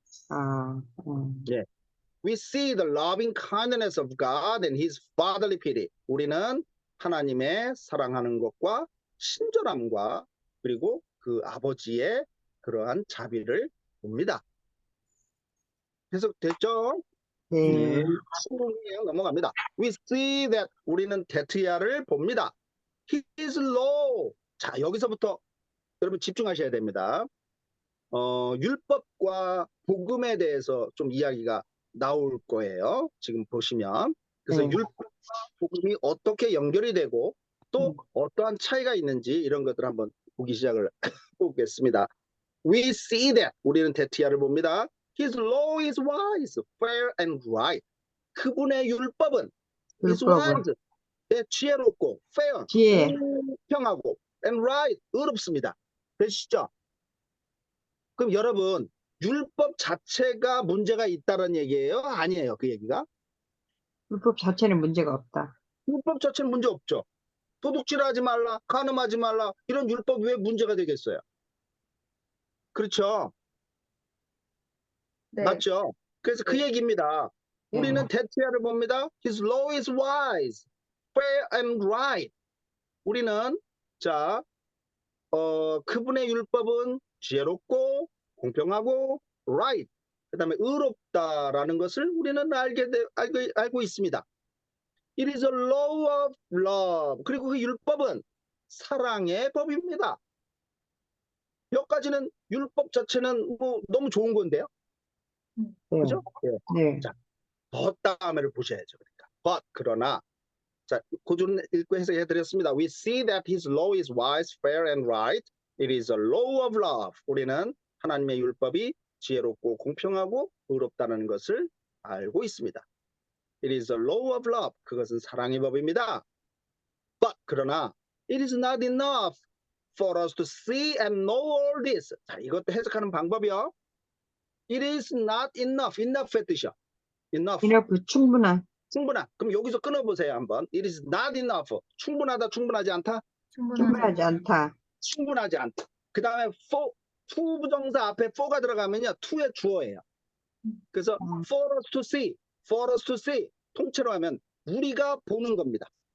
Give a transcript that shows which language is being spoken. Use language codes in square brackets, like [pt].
[ko] 아, 예. [en] We see the loving kindness of God and his fatherly pity. [ko] 우리는 하나님의 사랑하는 것과 친절함과 그리고 그 아버지의 그러한 자비를 봅니다. 해석됐죠? 네. 16장 넘어갑니다. [en] We see that [ko] 우리는 대트야를 봅니다. [en] His law. [ko] 자, 여기서부터 여러분 집중하셔야 됩니다. 율법과 복음에 대해서 좀 이야기가 나올 거예요. 지금 보시면. 그래서 네. 율법과 복음이 어떻게 연결이 되고 또 어떠한 차이가 있는지 이런 것들 한번 보기 시작을 해보겠습니다. [en] We see that [ko] 우리는 대트야를 봅니다. [en] His law is wise, fair and right. [ko] 그분의 율법은 [en] is [ko] 율법은 [en] wise, [ko] 지혜롭고 [en] fair, [ko] 지혜. 공평하고 [en] and right, [ko] 의롭습니다. 되시죠? 그럼 여러분 율법 자체가 문제가 있다는 얘기예요? 아니에요, 그 얘기가? 율법 자체는 문제가 없다. 율법 자체는 문제 없죠. 도둑질하지 말라, 간음하지 말라 이런 율법 왜 문제가 되겠어요? 그렇죠? 네. 맞죠? 그래서 그 얘기입니다. 우리는 대체야를 봅니다. [en] His law is wise, fair and right. [ko] 우리는 자, 그분의 율법은 지혜롭고 공평하고 right. 그다음에 의롭다라는 것을 우리는 알고 있습니다. [en] It is a law of love. [ko] 그리고 그 율법은 사랑의 법입니다. 여기까지는 율법 자체는 뭐 너무 좋은 건데요. 네. 그죠? 예. 네. 자, but 다음에를 보셔야죠. 그러니까. but 그러나 자, 고준 읽고 해석해 드렸습니다. [en] We see that his law is wise, fair and right. It is a law of love. [ko] 우리는 하나님의 율법이 지혜롭고 공평하고 의롭다는 것을 알고 있습니다. [en] It is a law of love. [ko] 그것은 사랑의 법입니다. [en] But [ko] 그러나 [en] it is not enough for us to see and know all this. [ko] 자, 이것도 해석하는 방법이요. [en] It is not enough. [ko] enough의 뜻이요. [en] enough. [ko] 이렇게 충분한. 충분한. 그럼 여기서 끊어보세요 한번. [en] It is not enough. [ko] 충분하다, 충분하지 않다? 충분하지 않다. 충분하지 않다. 그 다음에 for, to 부정사 앞에 for가 들어가면요. to의 주어예요. 그래서 [en] for us to see, [ko] for us to see 통째로 하면 우리가 보는 겁니다.